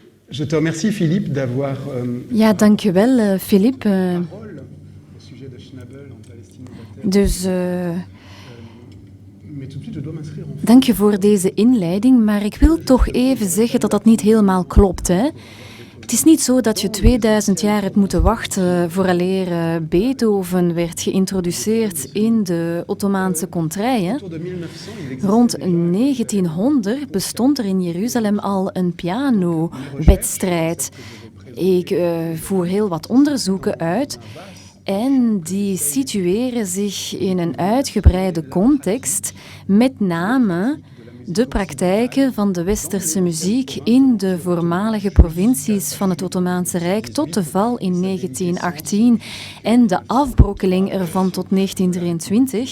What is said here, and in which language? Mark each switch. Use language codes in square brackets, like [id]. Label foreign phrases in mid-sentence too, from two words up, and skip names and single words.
[fr] Je te remercie, Philippe, d'avoir [nl] Ja, dankjewel, Philippe. [fr] parole au sujet de Schnabel en Palestine et [nl] Dus [fr] mais tout de suite, je dois m'inscrire en [nl] dank je voor deze inleiding, maar ik wil toch even zeggen dat dat niet helemaal klopt, hè. Het is niet zo dat je 2000 jaar hebt moeten wachten vooraleer Beethoven werd geïntroduceerd in de Ottomaanse contraien. [fr] autour de 1900. Il existe [nl] Rond 1900 bestond er in Jeruzalem al een pianowedstrijd. Ik voer heel wat onderzoeken uit en die situeren zich in een uitgebreide context, met name de praktijken van de westerse muziek in de voormalige provincies van het Ottomaanse Rijk tot de val in 1918 en de afbrokkeling ervan tot 1923.